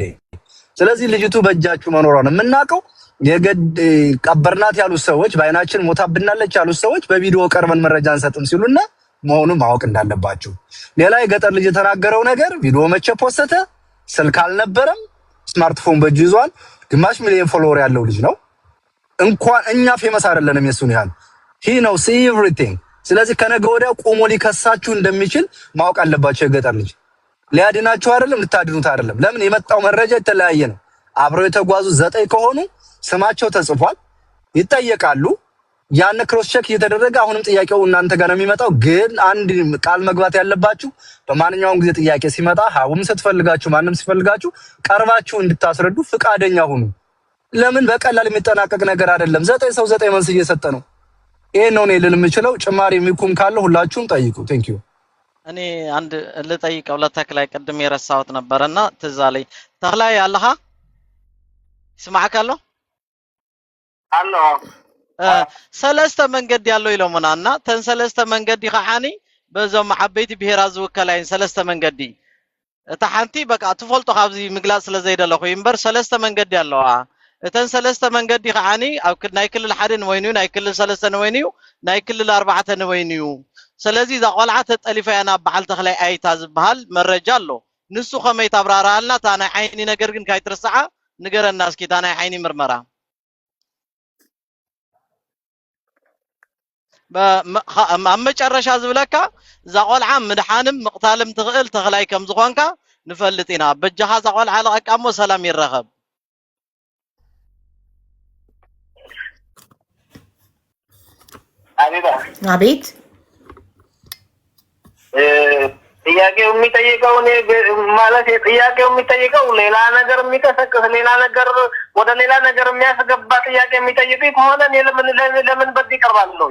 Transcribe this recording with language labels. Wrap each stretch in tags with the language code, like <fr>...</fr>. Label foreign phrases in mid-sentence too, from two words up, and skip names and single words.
<am>ስለዚህ ልጅቱ በእጃችሁ መኖሯን የምናውቀው ቀበርናት ያሉት ሰዎች በአይናችን ሞታብናለች ያሉት ሰዎች በቪዲዮ ቀርበን መረጃ እንሰጥም ሲሉና መሆኑን ማወቅ እንዳለባችሁ። ሌላ የገጠር ልጅ የተናገረው ነገር ቪዲዮ መቼ ፖስተ? ስልክ አልነበረም፣ ስማርትፎን በእጁ ይዟል። ግማሽ ሚሊዮን ፎሎወር ያለው ልጅ ነው። እንኳን እኛ ፌመስ አይደለንም የሱን ያህል</am> <en>he knows everything።</en> <am>ስለዚህ ከነገ ወዲያ ቆሞ ሊከሳችሁ እንደሚችል ማወቅ አለባችሁ። የገጠር ልጅ ሊያድናችሁ አይደለም ልታድኑት አይደለም። ለምን የመጣው መረጃ የተለያየ ነው። አብረው የተጓዙ 9 ከሆኑ ስማቸው ተጽፏል፣ ይጠየቃሉ። ያን ክሮስ ቼክ እየተደረገ አሁንም ጥያቄው እናንተ ጋር ነው የሚመጣው። ግን አንድ ቃል መግባት ያለባችሁ በማንኛውም ጊዜ ጥያቄ ሲመጣ ሀቡም ስትፈልጋችሁ ማንም ሲፈልጋችሁ ቀርባችሁ እንድታስረዱ ፍቃደኛ ሁኑ። ለምን በቀላል የሚጠናቀቅ ነገር አይደለም። 9 ሰው 9 መልስ እየሰጠ ነው። ይሄ ነው እኔ ልል የምችለው። ጭማሪ የሚኩም ካለ ሁላችሁም ጠይቁ።</am> <en>thank you።</en> <am>እኔ አንድ ልጠይቀው ለተክላይ ቅድም የረሳሁት ነበርና ትዝ አለኝ።</am> <ti>ተክላይ አለሃ ስማዓካ አሎ ሰለስተ መንገድ ያለው ይለሙናና ተንሰለስተ መንገድ ይኻኒ በዞም ዓበይቲ ብሔራት ዝውከላይን ሰለስተ መንገዲ እታ ሓንቲ በቃ ትፈልጦ ካብዚ ምግላጽ ስለዘይደለኹ ይምበር ሰለስተ መንገዲ ያለዋ እተን ሰለስተ መንገዲ ከዓኒ ኣብ ናይ ክልል ሓደ ንወይኑ ናይ ክልል ሰለስተ ንወይኑ ናይ ክልል ኣርባዕተ ንወይኑ ስለዚ ዛ ቆልዓ ተጠሊፈያ ናብ በዓል ተክላይ ኣይታ ዝበሃል መረጃ ኣሎ ንሱ ከመይ ተብራራልና ታ ናይ ዓይኒ ነገር ግን ካይትርስዓ ንገረና እስኪ ታ ናይ ዓይኒ ምርመራ ኣብ መጨረሻ ዝብለካ ዛ ቆልዓ ምድሓንም ምቕታልም ትኽእል ተክላይ ከም ዝኾንካ ንፈልጥ ኢና በጃኻ ዛ ቆልዓ ለቀቃሞ ሰላም ይረኸብ</ti> <am>አቤት ጥያቄው የሚጠይቀው ማለት ጥያቄው የሚጠይቀው ሌላ ነገር የሚቀሰቅስ ሌላ ነገር ወደ ሌላ ነገር የሚያስገባ ጥያቄ የሚጠይቅ ከሆነ ለምን በዚህ ይቀርባል ነው</am>